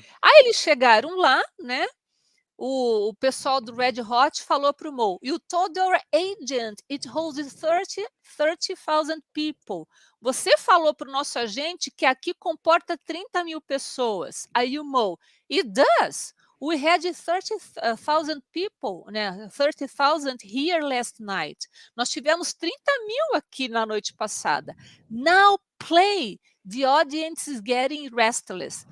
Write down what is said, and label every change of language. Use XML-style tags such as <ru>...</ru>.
<pt>Aí eles chegaram lá, né, o pessoal do Red Hot falou para o Moe:</pt> <en>"You told your agent it holds 30,000 people".</en> <pt>Você falou para o nosso agente que aqui comporta 30.000 pessoas. Aí o Moe:</pt> <en>"It does. We had 30,000 people, né, 30,000 here last night".</en> <pt>Nós tivemos 30.000 aqui na noite passada.</pt> <en>"Now play. The audience is getting restless".</en>